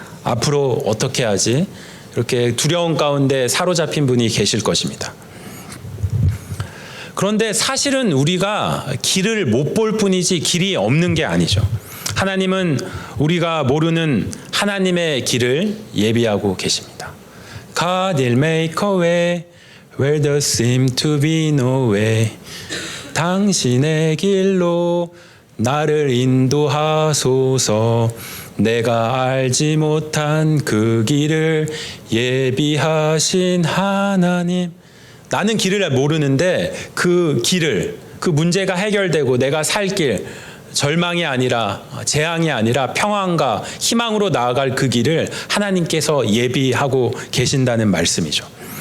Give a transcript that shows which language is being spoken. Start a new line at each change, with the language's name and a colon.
Korean: 앞으로 어떻게 하지? 이렇게 두려움 가운데 사로잡힌 분이 계실 것입니다. 그런데 사실은 우리가 길을 못 볼 뿐이지 길이 없는 게 아니죠. 하나님은 우리가 모르는 하나님의 길을 예비하고 계십니다.
English: God will make a way where there seems to be no way.
Korean: 당신의 길로 나를 인도하소서. 내가 알지 못한 그 길을 예비하신 하나님. 나는 길을 모르는데 그 길을, 그 문제가 해결되고 내가 살 길, 절망이 아니라 재앙이 아니라 평안과 희망으로 나아갈 그 길을 하나님께서 예비하고 계신다는 말씀이죠.